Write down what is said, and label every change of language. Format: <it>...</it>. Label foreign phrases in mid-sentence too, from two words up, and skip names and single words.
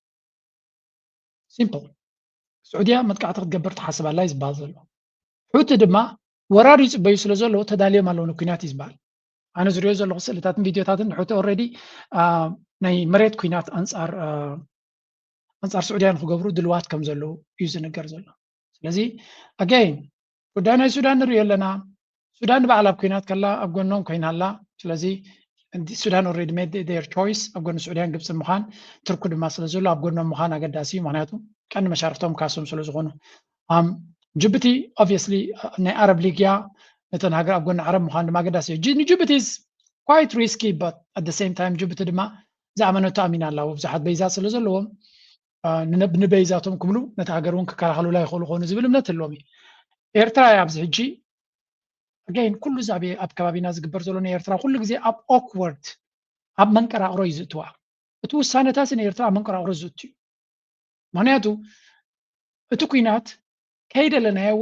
<ti>ሲምፕል ስዑድያ መጥቃዕቲ ክትገብር ትሓስብ ኣላ እዩ ዝበሃል ዘሎ ሕቲ ድማ ወራሪ ይፅበዩ ስለ ዘለዎ ተዳልዮም ኣለዉ ንኩናት እዩ ዝበሃል ኣነ ዝሪኦ ዘለኹ ስእልታትን ቪድዮታትን ሕቲ ኦልሬዲ ናይ መሬት ኩናት ኣንፃር ስዑድያ ንክገብሩ ድልዋት ከም ዘለዉ እዩ ዝንገር ዘሎ ስለዚ ኣገይን ጉዳይ ናይ ሱዳን ንሪኦ ኣለና ሱዳን ንባዕል ኣብ ኩናት ከላ ኣብ ጎኖም ኮይና ኣላ ስለዚ ሱዳን</ti> <en>already made their choice</en> <ti>ኣብ ጎኒ ስዑድያን ግብፅን ምዃን ትርኩ ድማ ስለ ዘሎ ኣብ ጎኖም ምዃን ኣገዳሲ እዩ ምክንያቱ ቀንዲ መሻርክቶም ካሶም ስለ ዝኾኑ ጅቡቲ ኦብቪየስሊ ናይ ኣረብ ሊግ እያ ነተን ሃገር ኣብ ጎኒ ዓረብ ምዃን ድማ ኣገዳሲ እዩ ንጅቡቲ</ti> <en>is quite risky but at the same time</en> <ti>ጅቡቲ ድማ ዝኣመነቶ ኣሚና ኣላ ብዙሓት በይዛት ስለ ዘለዎም ንበይዛቶም ክብሉ ነቲ ሃገር እውን ክከላኸሉላ ይኽእሉ ኮኑ ዝብል እምነት ኣለዎም እዩ ኤርትራ ኣብዚ ሕጂ again ኩሉ ዛቤ ኣብ ከባቢና ዝግበር ዘሎ ንኤርትራ ኩሉ ግዜ ኣብ ኦክወርድ ኣብ መንቀራቅሮ እዩ ዝእትዋ እቲ ውሳነታት ንኤርትራ ኣብ መንቀራቅሮ ዝእቱ እዩ ምክንያቱ እቲ ኩናት ከይደለናዮ እውን</ti>